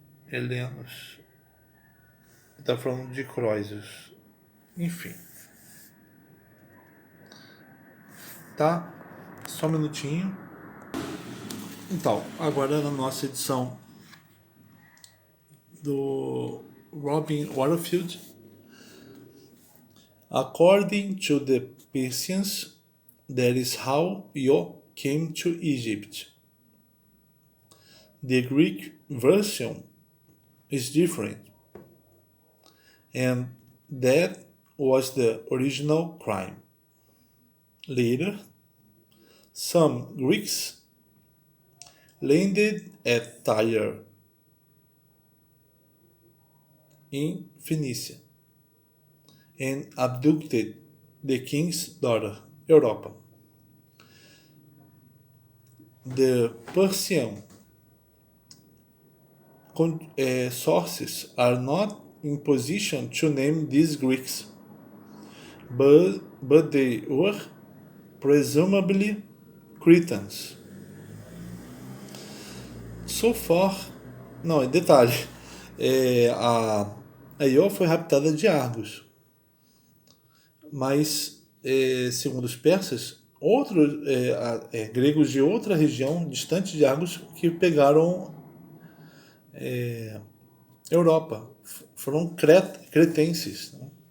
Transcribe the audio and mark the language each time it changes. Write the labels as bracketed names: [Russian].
[Portuguese] Helenos. Está falando de Croesus. Enfim. Tá? Só um minutinho. Então, agora na nossa edição do Robin Waterfield. [English] According to the Persians, that is how Io came to Egypt. The Greek version is different, and that was the original crime. Later, some Greeks landed at Tyre in Phoenicia and abducted the king's daughter, Europa. The Persian sources are not in position to name these Greeks, but they were presumably Cretans. So far, [Portuguese] não, detalhe, a Io foi raptada de Argos, mas, segundo os persas, outros gregos de outra região distante de Argos que pegaram Europa, foram cretenses, né?